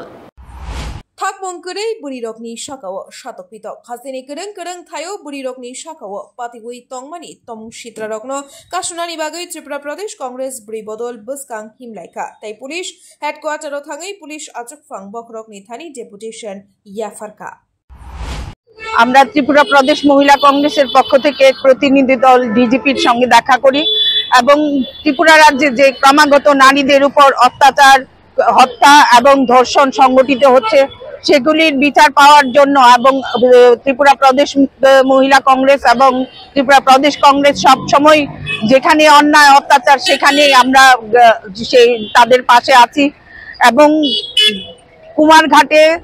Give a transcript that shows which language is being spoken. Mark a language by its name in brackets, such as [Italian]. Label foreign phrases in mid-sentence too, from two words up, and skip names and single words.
[Kok Borok] थाकबंकरै बुरिरकनि शाखाओ सातकपितक हासिनि गोरों गोरों थायो बुरिरकनि शाखाओ पातिगुई तंमानि तमुं सित्रारकनो कासुनानि बागै त्रिपुरा प्रदेश कांग्रेस बुरिबदल बसकां हिमलाइका ताई पुलिस हेडक्वार्टाराव थाङै पुलिस आचकफां बखरकनि थानि डेपुटेशन याफारका [Bangla] আমরা ত্রিপুরা প্রদেশ মহিলা কংগ্রেসের পক্ষ থেকে প্রতিনিধি দল ডিজিপির সঙ্গে দেখা করি এবং ত্রিপুরা রাজ্যে যে ক্রমাগত নারীদের উপর অত্যাচার হত্যা এবং ধর্ষণ সংগঠিত হচ্ছে সেগুলির বিচার পাওয়ার জন্য এবং ত্রিপুরা প্রদেশ মহিলা কংগ্রেস এবং ত্রিপুরা প্রদেশ কংগ্রেস সব সময় যেখানে অন্যায় অত্যাচার সেখানে আমরা সেই তাদের পাশে আছি এবং কুমারঘাটে